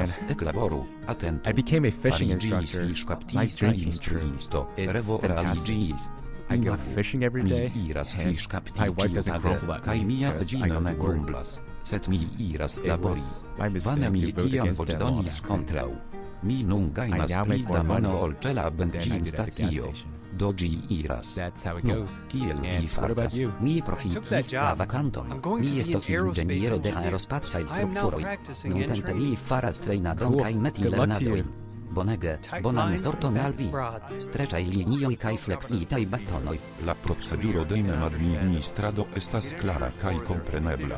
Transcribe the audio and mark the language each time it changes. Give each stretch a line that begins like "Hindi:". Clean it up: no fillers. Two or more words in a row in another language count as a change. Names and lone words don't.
English: I became a fishing instructor. Life's drinking is true. It's fantastic. I go fishing every day, and my wife doesn't grumble at me because I go to work. My mistake to vote against that law.
Esperanto: Mi nun gajnas pli da mano ol ĉe la benzinstacio. Do ĝi iras.
English: That's how it goes.
Esperanto: Kiel vi
English: And what about
Esperanto: fartas?
English: you?
Esperanto: Mi profitis la vakanton. Mi estos inĝeniero de aerospacaj strukturoj. Nuntempe mi faras trejnadon kaj metilernadojn. Bonege, bonan sorton al vi. Streĉaj linioj kaj fleksitaj bastonoj. La proceduro de administrado estas klara kaj komprenebla.